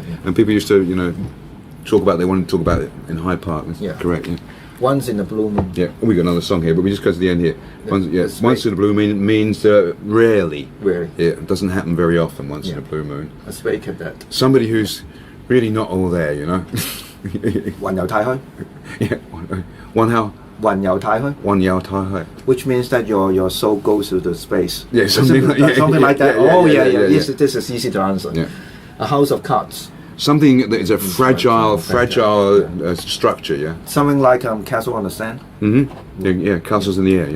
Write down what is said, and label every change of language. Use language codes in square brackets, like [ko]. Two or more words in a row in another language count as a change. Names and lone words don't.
[en] And people used to, you know, they wanted to talk about it in Hyde Park. That's correct. Yeah. Once in a blue moon. Yeah, we got another song here, but we just go to the end here. Once in a blue moon means rarely. Rarely. Yeah, it doesn't happen very often. Once in a blue moon. A spade at that. Somebody who's really not all there, you know. [zh] 雲遊太虛. [en] Yeah. One how. [zh] 雲遊太虛. 雲遊太虛. [en] Which means that your soul goes to the space. Yeah, something like that. This is easy to answer. Yeah. A house of cards. Something that is a fragile structure, yeah. Something like castle on the sand. Mm-hmm. Yeah, castles in the air, yeah.